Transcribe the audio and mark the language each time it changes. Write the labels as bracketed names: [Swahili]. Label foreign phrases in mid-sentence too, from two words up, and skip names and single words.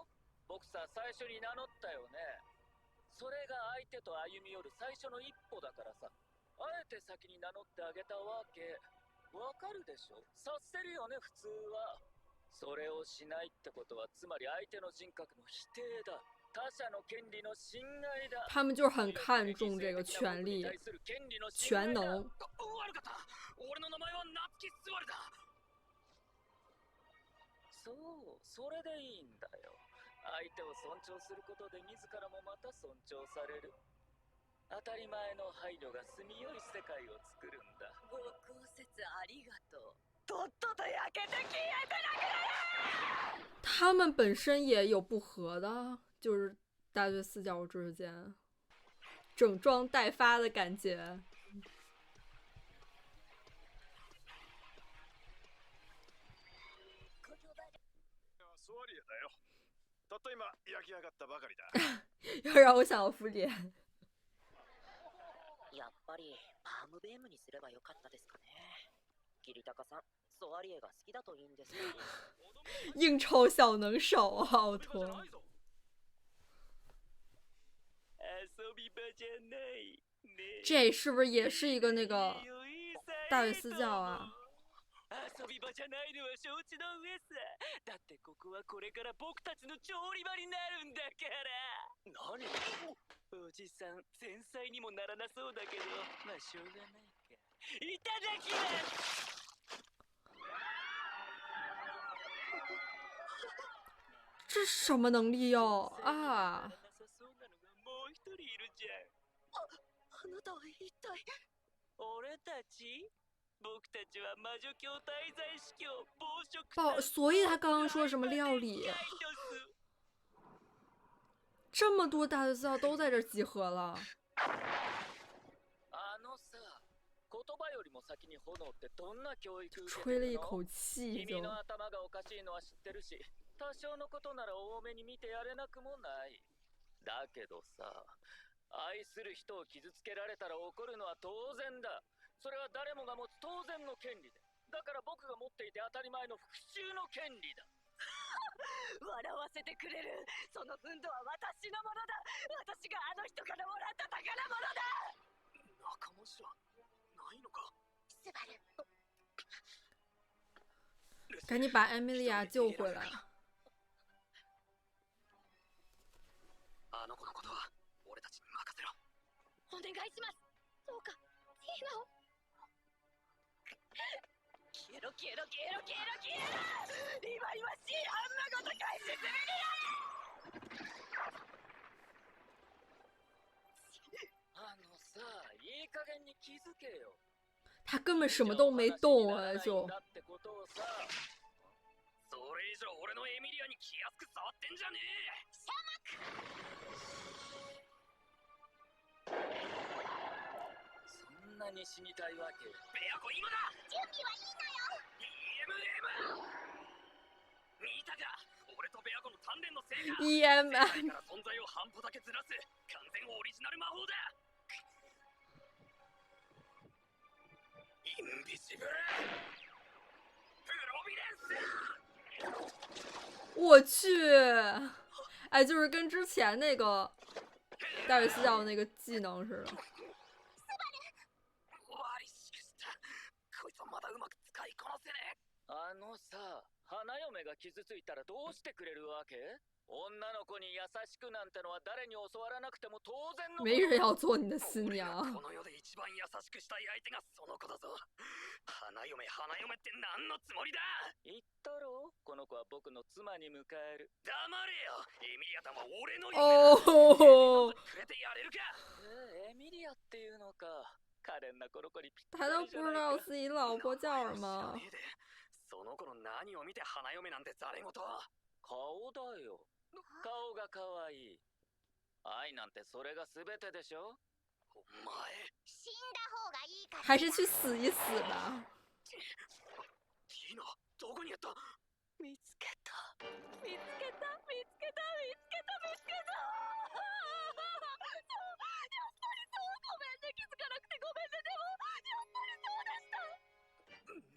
[Japanese] 僕さ、最初に名乗ったよね。それが相手と歩み寄る最初の一歩だからさ。あえて先に名乗ってあげたわけ。わかるでしょ？察せるよね、普通は。それをしないってことは、つまり相手の人格の否定だ。他者の権利の侵害だ。 [Chinese] 他们就是很看重这个权利、权能。 [Japanese] 悪かった。俺の名前は夏木スバルだ。そう、それでいいんだよ。相手を尊重することで自らもまた尊重される。当たり前の配慮が住みよい世界を作るんだ。ご講説ありがとう。とっとと焼けて消えてなくなれ。 [Chinese] 他们本身也有不和的，就是大队四教之间整装待发的感觉。 [Japanese] ソワリエだよ。たった今焼き上がったばかりだ。 [Chinese] 要让我想到福田。 [Japanese] やっぱりパームベームにすればよかったですかね。桐高さん、ソワリエが好きだといいんですけど。 [Chinese] 应酬小能手啊，奥托。这是不是也是一个那个大卫私教あ？ [Japanese] 遊び場じゃないのは承知の上さ。だってここはこれから僕たちの調理場になるんだから。何？おじさん、繊細にもならなそうだけど、まあしょうがないか。いただきます。 [Chinese] 这是什么能力哟？啊！ [Japanese] あなたは一体。俺たち？僕たちは魔女教滞在司教暴食。 [Chinese] 所以他刚刚说什么料理？这么多大学校都在这集合了。吹了一口气就。 [Japanese] 多少のことなら多めに見てやれなくもない。だけどさ、愛する人を傷つけられたら怒るのは当然だ。それは誰もが持つ当然の権利で。だから僕が持っていて当たり前の復讐の権利だ。笑わせてくれる。その分度は私のものだ。私があの人からもらった宝物だ。仲間じゃないのか。スバル。 [Chinese] 赶紧把艾米莉亚救回来。 [Japanese] あの子のことは俺たちに任せろ。お願いします。どうかティーナを。消えろ消えろ消えろ消えろ消えろ。今しいハンマごと返してくれる。さ、いい加減に気づけよ。 [Chinese] 他根本什么都没动啊，就。 [Japanese] それ以上俺のエミリアに気安く触ってんじゃねえ。そんなに死にたいわけ？ベアコ今だ。準備はいいのよ。 EMM。見たか。俺とベアコの鍛錬の成果。 EMM。世界から存在を半歩だけずらす完全オリジナル魔法だ。インビジブル。プロビデンス。 [Chinese] 我去，哎，就是跟之前那个大卫私教那个技能似的。 [Japanese] こいつはまだうまく使いこなせねえ。さ、花嫁が傷ついたらどうしてくれるわけ？女の子に優しくなんてのは誰に教わらなくても当然の。 [Chinese] 没人要做你的新娘。 [Japanese] この世で一番優しくしたい相手がその子だぞ。花嫁って何のつもりだ。言ったろ、この子は僕の妻に迎える。黙れよ。エミリアたも俺の夢だ。くれてやれるか。エミリアっていうのか。可憐なこの子にぴった [Chinese] 他 [Japanese] りじゃ [Chinese] 都不知道自己老婆叫什么。 [Japanese] その子の何を見て花嫁なんてざれ言。顔だよ。顔が可愛い。愛なんてそれが全てでしょ。お前死んだ方がいいから。 [Chinese] 还是去死一死吧。 [Japanese] ティーナ、どこにやった？見つけた見つけた見つけた見つけた見つけたそうやっぱりそうごめんね気づかなくてごめんねでもやっぱりそうでした